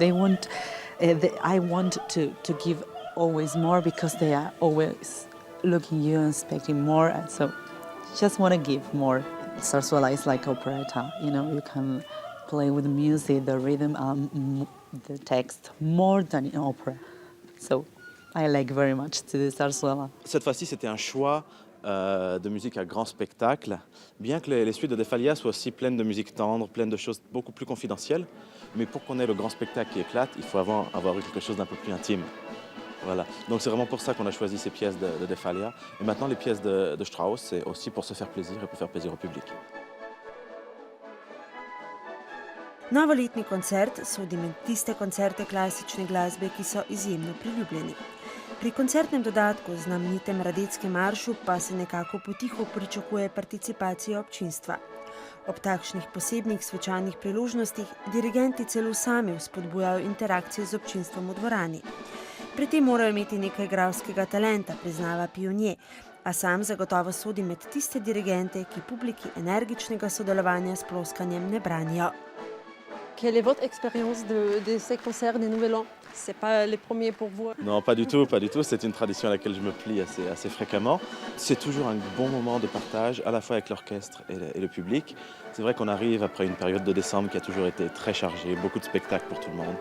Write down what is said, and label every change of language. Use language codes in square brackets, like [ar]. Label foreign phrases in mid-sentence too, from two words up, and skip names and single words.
[en] I want to give always more because they are always looking at you and expecting more. And so just want to give more. Zarzuela is like operetta. You can play with the music, the rhythm, and the text more than in opera. So I like very much to do Zarzuela. [fr] Cette fois-ci, c'était un choix de musique à grand spectacle, bien que les suites de De Falla soient aussi pleines de musique tendre, pleines de choses beaucoup plus confidentielles. Mais pour qu'on ait le grand spectacle qui éclate, il faut avoir eu quelque chose d'un peu plus intime. Voilà. Donc c'est vraiment pour ça qu'on a choisi ces pièces de Falla. Et maintenant, les pièces de Strauss, c'est aussi pour se faire plaisir et pour faire plaisir au public. [sl] Novoletni koncert sodi med tiste koncerte klasične glasbe, ki so izjemno priljubljeni. Pri koncertnem dodatku, znamenitem Radetskem maršu, pa se nekako potiho pričakuje participacija občinstva. Ob takšnih posebnih svečanih priložnostih dirigenti celo sami vzpodbujajo interakcije z občinstvom v dvorani. Pri tem morajo imeti nekaj igralskega talenta, priznava pionir, A sam zagotovo sodi med tiste dirigente, ki publiki energičnega sodelovanja s ploskanjem ne branijo. [fr] Quelle est votre expérience de ces concerts des Nouvel An? C'est pas les premiers pour vous? Non, pas du tout, pas du tout. C'est une tradition à laquelle je me plie assez fréquemment. C'est toujours un bon moment de partage, à la fois avec l'orchestre et le public. C'est vrai qu'on arrive après une période de décembre qui a toujours été très chargée, beaucoup de spectacles pour tout le monde.